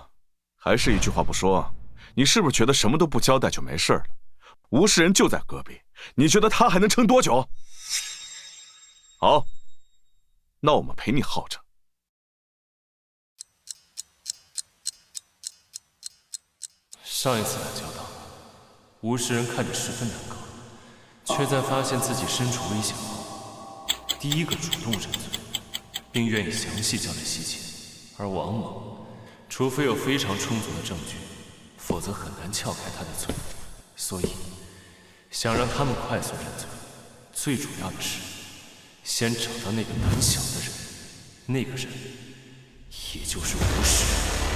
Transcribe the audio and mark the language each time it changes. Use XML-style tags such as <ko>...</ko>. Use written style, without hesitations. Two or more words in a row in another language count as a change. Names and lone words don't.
<zh>還是一句話不說，你是不是覺得什麼都不交代就沒事了？吳世仁就在隔壁，你覺得他還能撐多久？好，那我們陪你耗着。上一次來教導，吳世仁看着十分難過，卻在發現自己身處危險後，第一個主動認罪，並願意詳細交代細節。而王猛，除非有非常充足的證據，否則很難撬開他的罪。所以，想讓他們快速認罪，最主要的是，先找到那個膽小的人，那個人，也就是吳世仁。</zh>